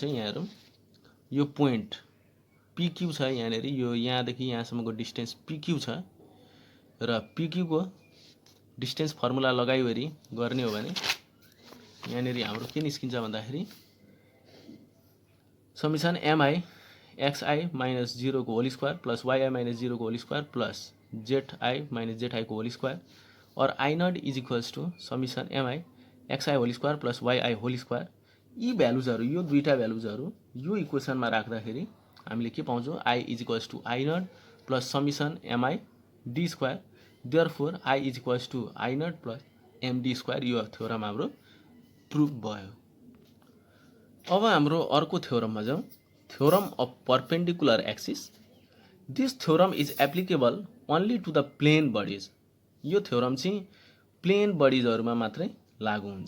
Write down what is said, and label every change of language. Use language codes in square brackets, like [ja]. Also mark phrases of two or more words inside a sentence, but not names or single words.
[ne] यहाँ हेरौँ यो [en] point PQ [ne] छ यहाँनिर, यो यहाँदेखि यहाँसम्मको [en] distance PQ [ne] छ र पिक्यूको [en] distance formula [ne] लगाइवरी गर्ने हो भने यहाँनिर हाम्रो के निस्किन्छ भन्दाखेरि [en] summation mi xi minus 0 [ne] को [en] whole square plus yi minus 0 [ne] को [en] whole square plus zi minus zi [ne] को [en] whole square और I naught is equals to summation mi xi whole square plus yi whole square। [ne] यी भ्यालुजहरू, यो दुईटा भ्यालुजहरू यो इक्वेसनमा राख्दाखेरि हामीले के पाउँछौँ, [en] I is equals to I naught plus summation mi d square, therefore I is equals to I naught plus md square. [ne] यो थ्योरम हाम्रो प्रुभ भयो। अब हाम्रो अर्को थ्योरममा जाउँ, [en] theorem of perpendicular axis. This theorem is applicable only to the plane bodies. [ne] यो थ्योरम चाहिँ [en] plane bodies-हरूमा [ne] मात्रै लागू हुन्छ।